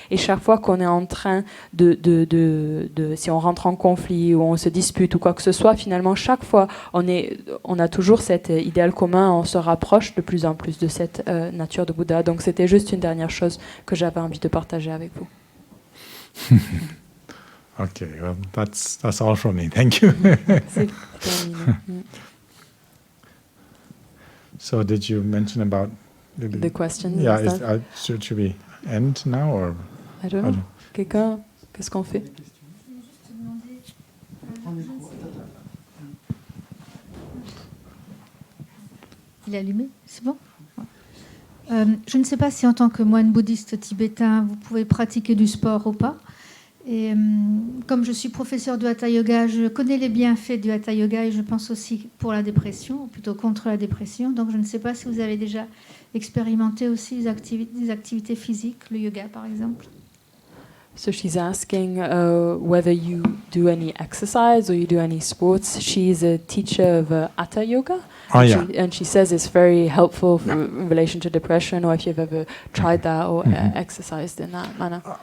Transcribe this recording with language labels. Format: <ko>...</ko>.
<fr>Et chaque fois qu'on est en train si on rentre en conflit ou on se dispute ou quoi que ce soit, finalement, chaque fois, on a toujours cet idéal commun, on se rapproche de plus en plus de cette nature de Bouddha. Donc c'était juste une dernière chose que j'avais envie de partager avec vous.</fr> <en>Okay, well, that's all from me. Thank you.</en> <fr>C'est terminé.</fr> <en>So, did you mention about The question? Yeah, should we end now or? I don't know.</en> <fr>Quelqu'un, qu'est-ce qu'on fait? Il est allumé, c'est bon? Je ne sais pas si en tant que moine bouddhiste tibétain, vous pouvez pratiquer du sport ou pas. Et comme je suis professeur de Hatha Yoga, je connais les bienfaits du Hatha Yoga et je pense aussi pour la dépression, ou plutôt contre la dépression. Donc je ne sais pas si vous avez déjà expérimenté aussi des activités physiques, le yoga par exemple.</fr> <en>So she's asking whether you do any exercise or you do any sports. She's a teacher of Hatha Yoga. Oh, yeah. And she says it's very helpful in relation to depression, or if you've ever tried that or exercised in that manner.</en>